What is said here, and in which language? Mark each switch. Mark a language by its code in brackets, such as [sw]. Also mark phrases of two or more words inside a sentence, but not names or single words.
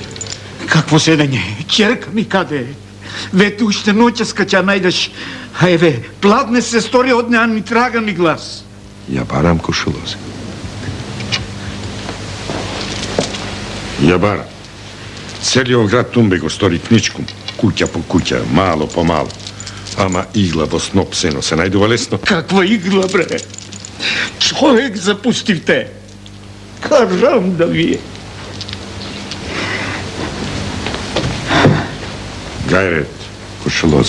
[mk] Какво седење? Черка ми каде? Вете уште ноќес ќе најдеш. А еве, пладне се стори од неа ни трага ни глас. Ја барам Кушулозе. Ја барам. Целиот град Тумбе го стори кничком, куќа по куќа, мало по мало. Ама игла во сноп сено се најдува лесно. Каква игла, бре? Човек запустивте. Карам да вие. Гајрет, Кушулозе.